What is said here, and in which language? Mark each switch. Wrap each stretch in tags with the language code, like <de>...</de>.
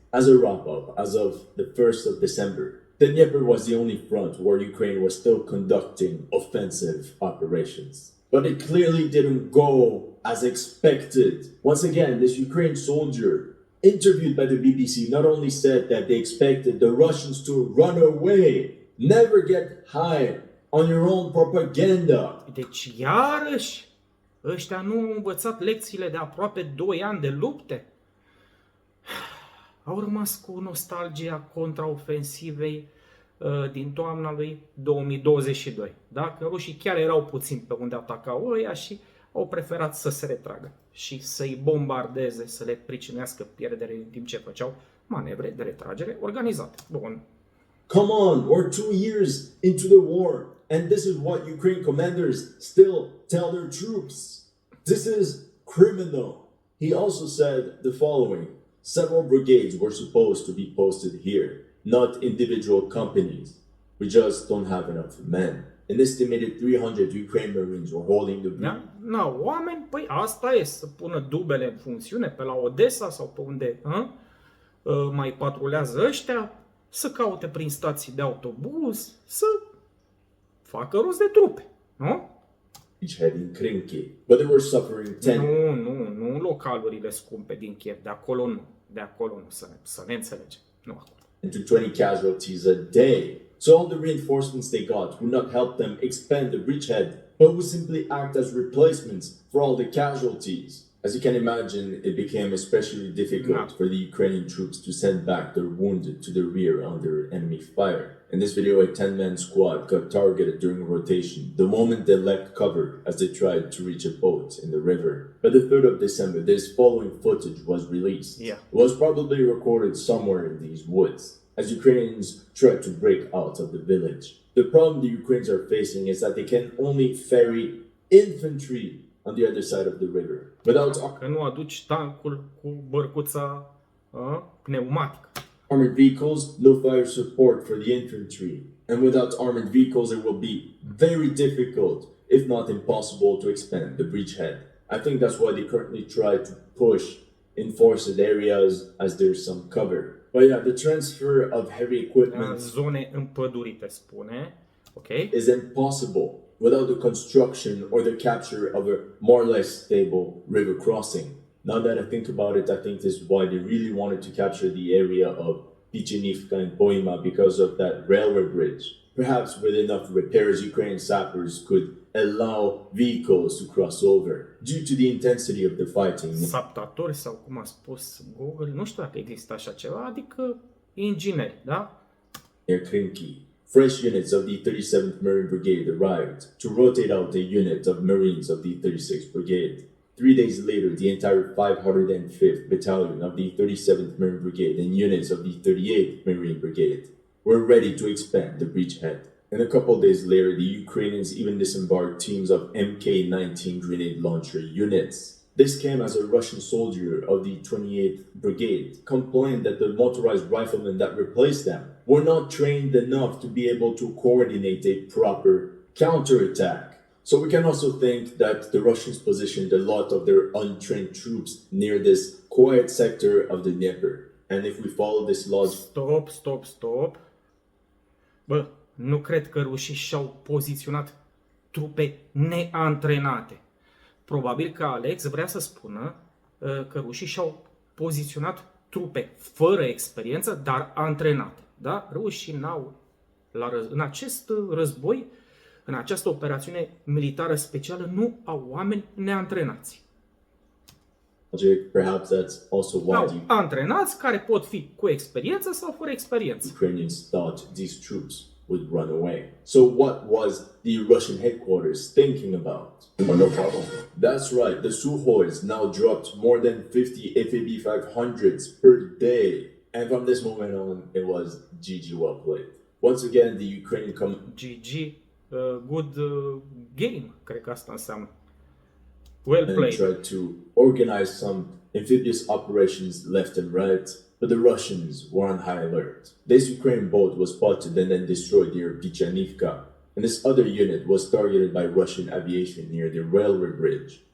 <en>As a wrap-up, as of the 1st of December, the Dnieper was the only front where Ukraine was still conducting offensive operations. But it clearly didn't go as expected. Once again, this Ukrainian soldier interviewed by the BBC not only said that they expected the Russians to run away, never get high on your own propaganda.</en> <ro>Deci iarăși ăștia nu au învățat lecțiile de aproape 2 ani de lupte. Au rămas cu nostalgia contraofensivei din toamna lui 2022. Da? Că rușii chiar erau puțini pe unde atacau ăia și au preferat să se retragă și să-i bombardeze, să le pricinuiască pierdere în timp ce făceau manevre de retragere organizate. Bun.</ro> <en>Come on, we're 2 years into the war, and this is what Ukraine commanders still tell their troops. This is criminal. He also said the following: several brigades were supposed to be posted here, not individual companies. We just don't have enough men. An estimated 300 Ukrainian Marines were holding the</en> <ro>Da? Na, oameni, păi asta e, să pună dubele în funcțiune pe la Odessa sau pe unde mai patrulează ăștia, să caute prin stații de autobuz, să facă rost de trupe, nu?</ro> <en>beachhead in Krinki, but they were suffering 10.</en> <ro>Nu localurile scumpe din Kiev, de acolo nu, să ne înțelegem, nu acolo.</ro> <en>To 20 casualties a day. So all the reinforcements they got would not help them expand the bridgehead, but would simply act as replacements for all the casualties. As you can imagine, it became especially difficult for the Ukrainian troops to send back their wounded to the rear under enemy fire. In this video, a 10-man squad got targeted during rotation the moment they left cover as they tried to reach a boat in the river. By the 3rd of December, this following footage was released. Yeah. It was probably recorded somewhere in these woods as Ukrainians tried to break out of the village. The problem the Ukrainians are facing is that they can only ferry infantry on the other side of the river. Without</en> <ro>Că nu aduci tancul cu bărcuța pneumatică.</ro> <en>armored vehicles, no fire support for the infantry. And without armored vehicles, it will be very difficult, if not impossible, to expand the bridgehead. I think that's why they currently try to push in forested areas as there's some cover. But yeah, the transfer of heavy</en> <ro>În</ro> <en>equipment</en> <ro>zone împădurite, spune. Ok?</ro> <en>is impossible without the construction or the capture of a more or less stable river crossing. Now that I think about it, I think this is why they really wanted to capture the area of Pichenivka and Boima because of that railway bridge. Perhaps with enough repairs, Ukrainian sappers could allow vehicles to cross over. Due to the intensity of the fighting,</en> <ro>Saptatori sau cum a spus Google, nu știu dacă există așa ceva, adică ingineri, da?</ro> <en>near Krinki, fresh units of the 37th Marine Brigade arrived to rotate out a unit of Marines of the 36th Brigade. 3 days later, the entire 505th Battalion of the 37th Marine Brigade and units of the 38th Marine Brigade were ready to expand the bridgehead. And a couple days later, the Ukrainians even disembarked teams of Mk-19 grenade launcher units. This came as a Russian soldier of the 28th Brigade complained that the motorized riflemen that replaced them were not trained enough to be able to coordinate a proper counterattack. So we can also think that the Russians positioned a lot of their untrained troops near this quiet sector of the Dnieper. And if we follow this logic, Stop.</en> <ro>Bă, nu cred că rușii și-au poziționat trupe neantrenate. Probabil că Alex vrea să spună că rușii și-au poziționat trupe fără experiență, dar antrenate. Da? Rușii n-au, în acest război, în această operațiune militară specială, nu au oameni neantrenați.</ro> <en>perhaps that's also why</en> <ro>Au</ro> <en>the</en> <ro>antrenați care pot fi cu experiență sau fără experiență.</ro> <en>Ukrainians thought these troops would run away. So what was the Russian headquarters thinking about? Well, no problem. That's right, the Suhois now dropped more than 50 FAB 500s per day. And from this moment on, it was GG well played. Once again, the Ukrainian GG, good game,</en> <ro>cred că asta înseamnă.</ro> <en>Well and played. tried to organize some amphibious operations left and right, but the Russians were on high alert. This Ukrainian boat was spotted and then destroyed near Vichanivka, and this other unit was targeted by Russian aviation near the railway bridge.</en>